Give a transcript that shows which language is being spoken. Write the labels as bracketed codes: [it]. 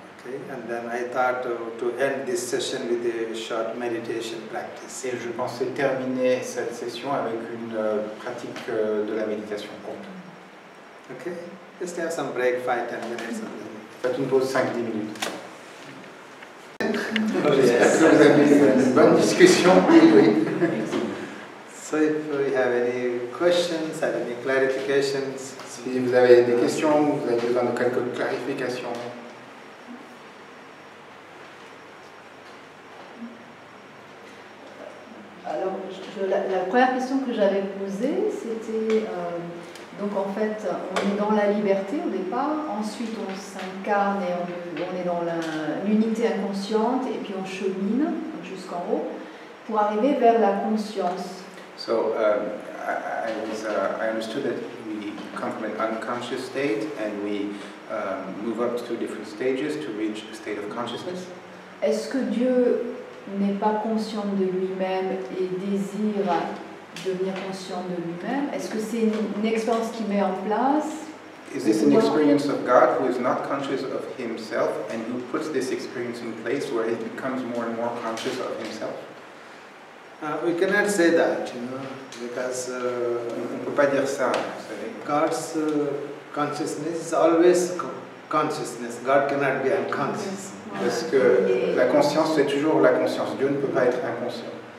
[en] Okay, and then I thought to end this session with a short meditation practice. [fr] Et je pensais terminer cette session avec une pratique de la méditation courte. [en] Okay, just have some break, 5-10 minutes. [fr] Faites une pause 5-10 minutes. J'espère que vous avez eu une bonne discussion. Oui. [en] So if you have any questions or any clarifications. [fr] Si vous avez des questions, vous avez besoin de quelques clarifications. Alors, la première question que j'avais posée, c'était, donc en fait, on est dans la liberté au départ, ensuite on s'incarne et on est dans l'unité inconsciente, et puis on chemine jusqu'en haut, pour arriver vers la conscience. [en] So I understood that we come from an unconscious state and we move up to different stages to reach a state of consciousness. [fr] Est-ce que Dieu n'est pas conscient de lui-même et désire devenir conscient de lui-même? Est-ce que c'est une expérience qu'il met en place? [en] Is this an experience of God who is not conscious of himself and who puts this experience in place where he becomes more and more conscious of himself? We cannot say that, because On ne peut pas dire ça, vous savez. God's consciousness is always consciousness. God cannot be unconscious. [fr] Parce que la conscience, c'est toujours la conscience. Dieu ne peut pas être inconscient.